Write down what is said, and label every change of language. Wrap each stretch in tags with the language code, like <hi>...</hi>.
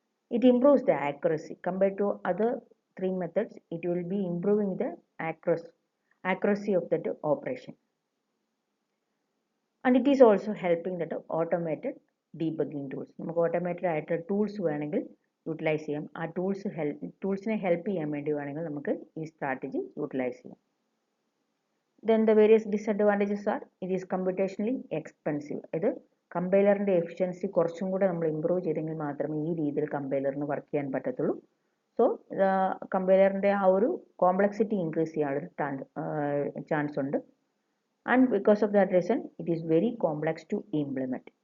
<en>It improves the accuracy compared to other three methods. It will be improving the accuracy of that operation, and it is also helping that automated debugging tools.</en> <ml>നമുക്ക് automated ആയിട്ട് tools വേണമെങ്കിൽ utilise ചെയ്യാം. ആ ടൂൾസിനെ help ചെയ്യാൻ വേണ്ടി വേണമെങ്കിൽ നമുക്ക് ഈ സ്ട്രാറ്റജി യൂട്ടിലൈസ് ചെയ്യാം.</ml> <en>Then the various disadvantages are it is computationally expensive.</en> <ml>ഇത് കമ്പൈലറിൻ്റെ എഫിഷ്യൻസി കുറച്ചും കൂടെ നമ്മൾ ഇമ്പ്രൂവ് ചെയ്തെങ്കിൽ മാത്രമേ ഈ രീതിയിൽ കമ്പൈലറിന് വർക്ക് ചെയ്യാൻ പറ്റത്തുള്ളൂ. സോ കമ്പൈലറിൻ്റെ ആ ഒരു കോംപ്ലക്സിറ്റി ഇൻക്രീസ് ചെയ്യാനുള്ള ചാൻസ് ഉണ്ട്.</ml> <en>And because of that reason it is very complex to implement.</en>